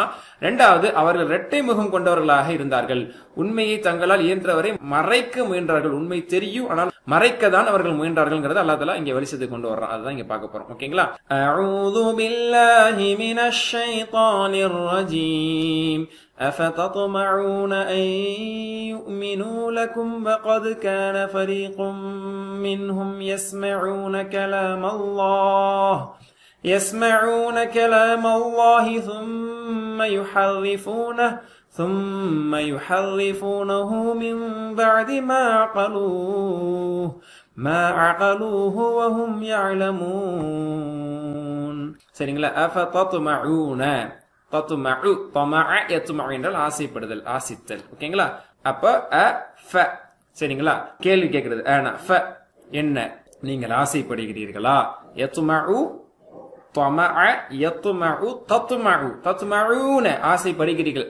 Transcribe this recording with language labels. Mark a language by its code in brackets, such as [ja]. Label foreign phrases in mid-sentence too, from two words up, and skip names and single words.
[ta] 2வது, அவர்கள் இரட்டை முகம் கொண்டவர்களாக இருந்தார்கள். உண்மையை தங்களால் இயன்றவரை மறைக்க முயன்றார்கள். உண்மை தெரியும், ஆனால் மறைக்க தான் அவர்கள் முயன்றார்கள் [ar] الله تعالى [ta] இங்க வெளிச்சத்துக்கு கொண்டு வர்றான். அதுதான் இங்க பார்க்க போறோம். ஓகேங்களா? [ar] أعوذ بالله من الشيطان الرجيم. أفتطمعون أن يؤمنوا لكم وقد كان فريق منهم يسمعون كلام الله ثم يحرفونه من بعد ما عقلوه وهم يعلمون. [ta] சரிங்களா. [ar] أفتطمعون، تطمع، طمع يطمع [ta] என்றால் ஆசைப்படுதல், ஆசித்தல். ஓகேங்களா. அப்ப அஃப, சரிங்களா. கேள்வி கேட்கிறது அனா ஃப, என்ன நீங்கள் ஆசைப்படுகிறீர்களா. [ar] يطمع، طمع، يطمع، تطمع، تطمعون ஆசைப்படுகிறீர்கள்.